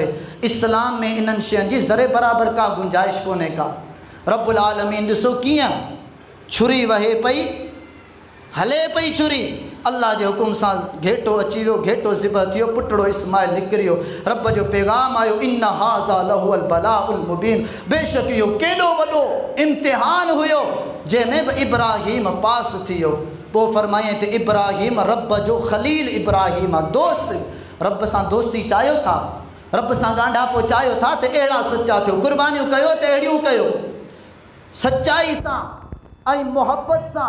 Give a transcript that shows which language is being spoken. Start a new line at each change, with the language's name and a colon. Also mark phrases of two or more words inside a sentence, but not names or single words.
Sindhi: इस्लाम में इन्हनि शयुनि जी ज़रे बराबरि का गुंजाइश कोन्हे का।
Arabic: رب العالمين
Sindhi: ॾिसो कीअं छुरी वहे पई, हले पई छुरी, अल्लाह जे हुकुम सां घेटो अची वियो, घेटो ज़िबह थियो, पुटड़ो इस्माइल निकिरियो। रब जो पैगाम आयो,
Arabic: إن هذا لهو البلاء المبين,
Sindhi: बेशक इहो केॾो वॾो इम्तिहान हुयो जंहिंमें बि इब्राहीम पास थी वियो। पोइ फरमाईं त इब्राहीम रब जो ख़लील इब्राहीम आहे, दोस्त। रब सां दोस्ती चाहियो था, रब सां ॻांढापो चाहियो था त अहिड़ा सचा थियो, क़ुर्बानियूं कयो त अहिड़ियूं कयो, सचाई सां ऐं मोहब्बत सां।